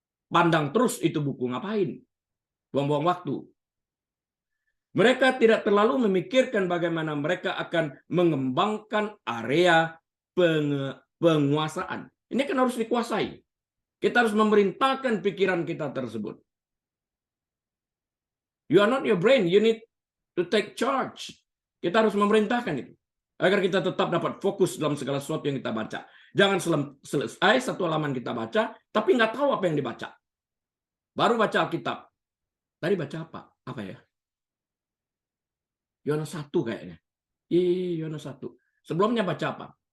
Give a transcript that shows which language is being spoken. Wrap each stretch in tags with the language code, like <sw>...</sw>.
<id>Pandang terus itu buku, ngapain? Buang-buang waktu. Mereka tidak terlalu memikirkan bagaimana mereka akan mengembangkan area penguasaan. Ini kan harus dikuasai. Kita harus memerintahkan pikiran kita tersebut.</id> <en>You are not your brain, you need to take charge.</en> <id>Kita harus memerintahkan itu. Agar kita tetap dapat fokus dalam segala sesuatu yang kita baca. Jangan selesai satu halaman kita baca, tapi nggak tahu apa yang dibaca. Baru baca Alkitab. Tadi baca apa? Apa ya? Yohanes 1 kayaknya. Yohanes 1. Sebelumnya baca apa?</id>